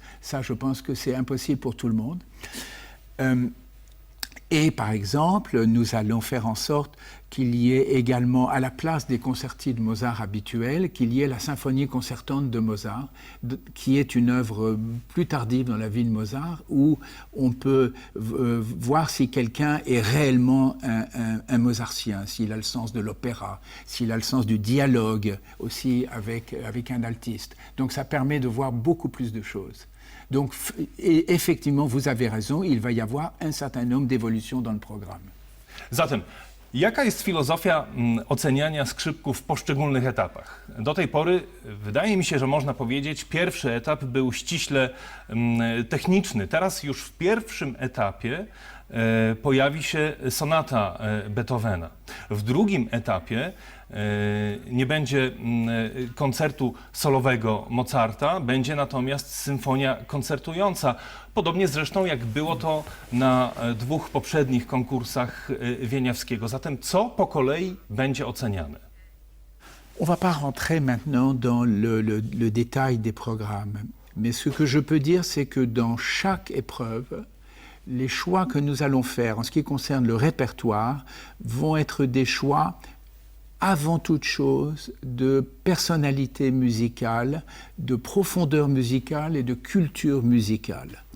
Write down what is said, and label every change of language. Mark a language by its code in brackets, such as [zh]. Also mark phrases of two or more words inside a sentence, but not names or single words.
[fr] Ça, je pense que c'est impossible pour tout le monde. Et par exemple, nous allons faire en sorte qu'il y ait également, à la place des concertis de Mozart habituels, qu'il y ait la symphonie concertante de Mozart, qui est une œuvre plus tardive dans la vie de Mozart, où on peut voir si quelqu'un est réellement un mozartien, s'il a le sens de l'opéra, s'il a le sens du dialogue aussi avec un altiste. Donc ça permet de voir beaucoup plus de choses. Donc, et effectivement, vous avez raison, il va y avoir un certain nombre d'évolutions dans le programme. [pl] Zatem Jaka jest filozofia oceniania skrzypków w poszczególnych etapach? Do tej pory wydaje mi się, że można powiedzieć, pierwszy etap był ściśle techniczny. Teraz już w pierwszym etapie pojawi się sonata Beethovena. W drugim etapie nie będzie koncertu solowego Mozarta, będzie natomiast symfonia koncertująca. Podobnie zresztą jak było to na dwóch poprzednich konkursach Wieniawskiego. Zatem co po kolei będzie oceniane? [fr] On ne va pas rentrer maintenant dans le détail des programmes, mais ce que je peux dire, c'est que dans chaque épreuve, les choix que nous allons faire en ce qui concerne le répertoire vont être des choix avant toute chose de personnalité musicale, de profondeur musicale et de culture musicale.